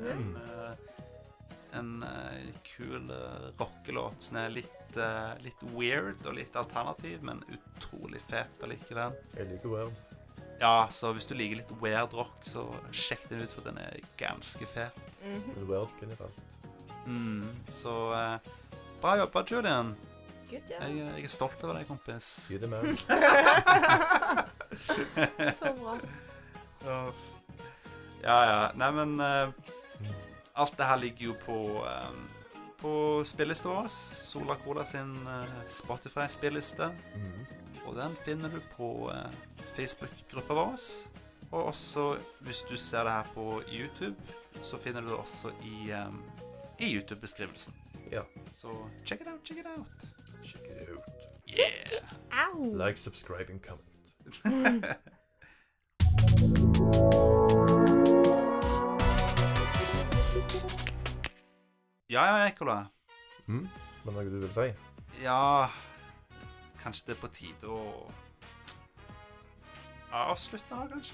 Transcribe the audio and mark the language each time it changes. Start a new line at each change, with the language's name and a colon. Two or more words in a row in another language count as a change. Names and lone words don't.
Norwegian: En kul rockelåt som er litt weird og litt alternativ, men utrolig fet allikevel. Jeg liker weird. Ja, så hvis du liker litt weird rock, så sjekk den ut, for den er ganske fet. Weird generelt. Så bra jobba, Julian.
English: Good job.
Norwegian: Jeg er stolt over deg, kompis. Gi det med. Så bra. Ja. Nei, men alt det her ligger jo på spilleliste vår. Sola Cola sin Spotify-spilleliste. Og den finner du på Facebook-gruppa vår. Og også, hvis du ser det her på YouTube, så finner du det også i YouTube-beskrivelsen. Ja.
English: Så check it out. Check it out. Yeah! Au! Like, subscribe and comment.
Norwegian: Ja, Ekola. Men hva du vil si? Ja, kanskje det er på tide å avslutte da, kanskje?